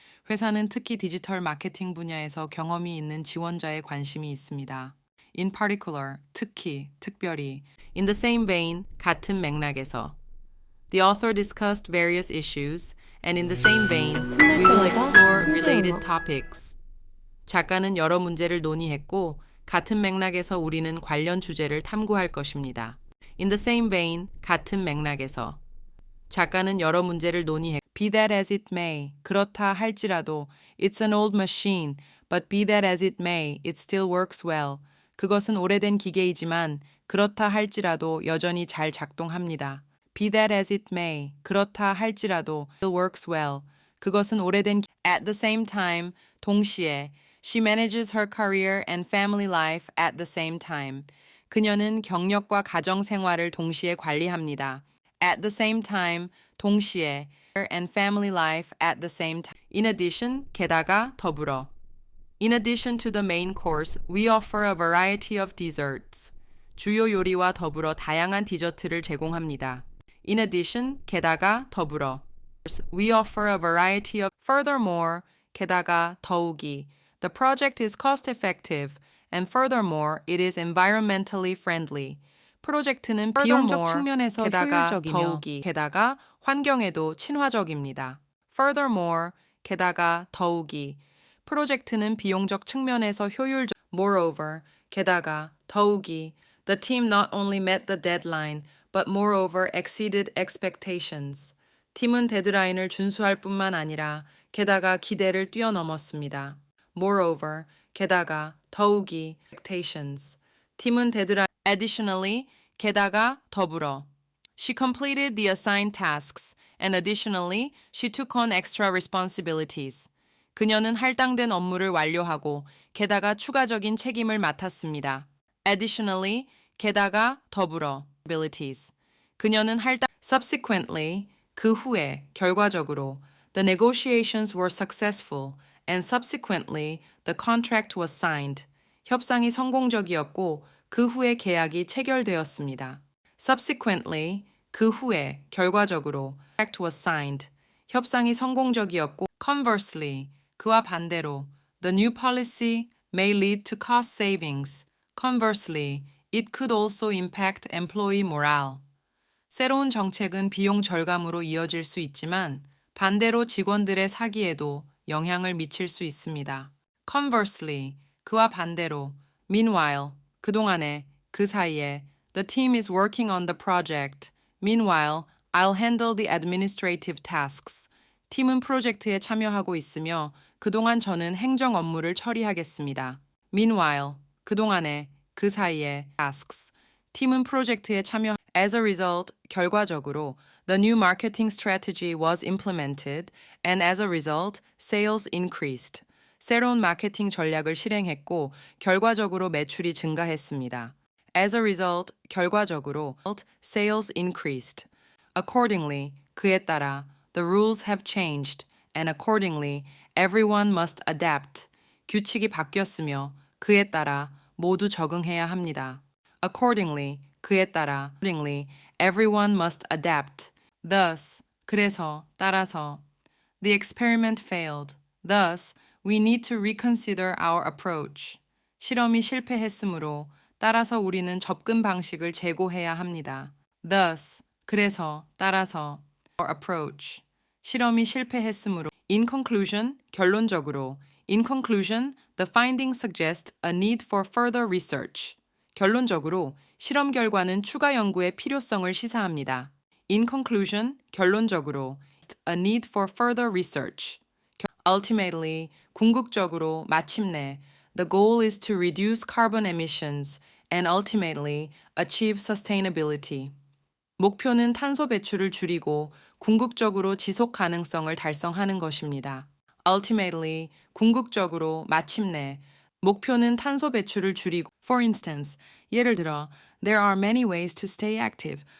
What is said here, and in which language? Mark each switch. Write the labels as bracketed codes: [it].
[ko] 회사는 특히 디지털 마케팅 분야에서 경험이 있는 지원자에 관심이 있습니다. [en] In particular, 특히, 특별히. In the same vein, 같은 맥락에서. The author discussed various issues, and in the same vein, we will explore related topics. [ko] 작가는 여러 문제를 논의했고, 같은 맥락에서 우리는 관련 주제를 탐구할 것입니다. [en] In the same vein, 같은 맥락에서. 작가는 여러 문제를 논의했고, be that as it may, 그렇다 할지라도, it's an old machine, but be that as it may, it still works well. [ko] 그것은 오래된 기계이지만 그렇다 할지라도 여전히 잘 작동합니다. [en] Be that as it may, 그렇다 할지라도 still works well. 그것은 오래된 At the same time, 동시에 she manages her career and family life at the same time. [ko] 그녀는 경력과 가정 생활을 동시에 관리합니다. [en] At the same time, 동시에 and family life at the same time. In addition, 게다가 더불어. In addition to the main course, we offer a variety of desserts. [ko] 주요 요리와 더불어 다양한 디저트를 제공합니다. [en] In addition, 게다가 더불어. We offer a variety of furthermore, 게다가 더욱이. The project is cost effective and furthermore, it is environmentally friendly. [ko] 프로젝트는 비용적 측면에서 효율적이며 더욱이 게다가 환경에도 친화적입니다. Furthermore, 게다가 더욱이 프로젝트는 비용적 측면에서 효율적. [en] Moreover, 게다가 더욱이 the team not only met the deadline, but moreover exceeded expectations. [ko] 팀은 데드라인을 준수할 뿐만 아니라 게다가 기대를 뛰어넘었습니다. [en] Moreover, 게다가 더욱이 expectations. [ko] 팀은 데드라인. Additionally, 게다가 더불어. [en] She completed the assigned tasks, and additionally, she took on extra responsibilities. [ko] 그녀는 할당된 업무를 완료하고 게다가 추가적인 책임을 맡았습니다. Additionally, 게다가 더불어. [en] Abilities. 그녀는 Subsequently, 그 후에, 결과적으로, the negotiations were successful, and subsequently, the contract was signed. [ko] 협상이 성공적이었고 그 후에 계약이 체결되었습니다. [en] Subsequently, 그 후에, 결과적으로, contract was signed. 협상이 성공적이었고 Conversely, 그와 반대로, the new policy may lead to cost savings. Conversely, it could also impact employee morale. [ko] 새로운 정책은 비용 절감으로 이어질 수 있지만 반대로 직원들의 사기에도 영향을 미칠 수 있습니다. [en] Conversely, 그와 반대로, meanwhile, 그동안에, 그 사이에, the team is working on the project. Meanwhile, I'll handle the administrative tasks. [ko] 팀은 프로젝트에 참여하고 있으며 그동안 저는 행정 업무를 처리하겠습니다. Meanwhile, 그동안에, 그 사이에, tasks. 팀은 프로젝트에 참여. [en] As a result, 결과적으로, the new marketing strategy was implemented, and as a result, sales increased. [ko] 새로운 마케팅 전략을 실행했고, 결과적으로 매출이 증가했습니다. [en] As a result, 결과적으로, sales increased. Accordingly, 그에 따라, The rules have changed, and accordingly, everyone must adapt. [ko] 규칙이 바뀌었으며 그에 따라 모두 적응해야 합니다. Accordingly, 그에 따라. [en] Accordingly, everyone must adapt. [ko] Thus, 그래서, 따라서. [en] The experiment failed. Thus, we need to reconsider our approach. [ko] 실험이 실패했으므로 따라서 우리는 접근 방식을 재고해야 합니다. Thus, 그래서, 따라서. Our approach. 실험이 실패했으므로. [en] In conclusion, 결론적으로. In conclusion, the findings suggest a need for further research. [ko] 결론적으로, 실험 결과는 추가 연구의 필요성을 시사합니다. [en] In conclusion, 결론적으로, a need for further research. Ultimately, 궁극적으로, 마침내, the goal is to reduce carbon emissions and ultimately achieve sustainability. [ko] 목표는 탄소 배출을 줄이고 궁극적으로 지속 가능성을 달성하는 것입니다. [en] Ultimately, 궁극적으로, 마침내, 목표는 탄소 배출을 줄이고 For instance, 예를 들어, there are many ways to stay active.